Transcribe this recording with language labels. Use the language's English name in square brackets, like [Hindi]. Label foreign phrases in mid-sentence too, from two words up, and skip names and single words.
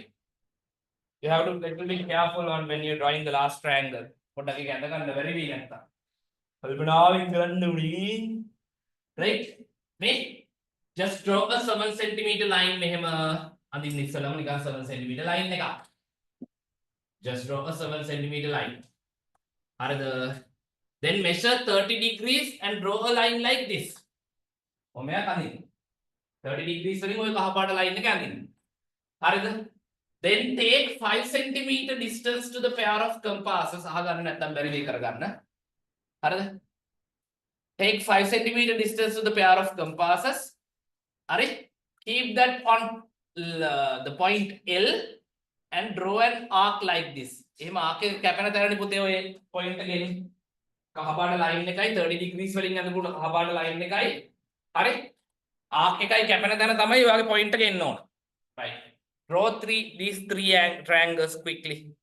[English] You have to little bit careful on when you're drawing the last triangle. [Sinhala] පොඩ්ඩක් ඒක ඇඳ ගන්න බැරි වෙයි නැත්තම්. කල්පනාවෙන් කරන්න උනේ. [English] Right? මේ just draw a 7 centimeter line [Sinhala] මෙහෙම අඳින්න ඉස්සලම නිකන් [English] 7 centimeter line එකක්. Just draw a 7 centimeter line. [Sinhala] හරිද? [English] Then measure 30 degrees and draw a line like this. [Sinhala] ඔමයක් අඳින්න. 30 degrees වලින් ඔය කහ පාට line එක අඳින්න. හරිද? [English] Then take 5 centimeter distance to the pair of compasses. [Sinhala] අහගන්න නැත්නම් බැරි වෙයි කරගන්න. හරිද? [English] Take 5 centimeter distance to the pair of compasses. Alright? Keep that on the point L and draw an arc like this. [Sinhala] එහෙම arc එක කැපෙන තැනනේ පුතේ ඔය point එක එන්නේ. කහ පාට line එකයි 30 degrees වලින් අඳපු කහ පාට line එකයි හරි arc එකයි කැපෙන තැන තමයි ඔය වගේ point එක එන්න ඕන. [English] Right. Draw these three triangles quickly.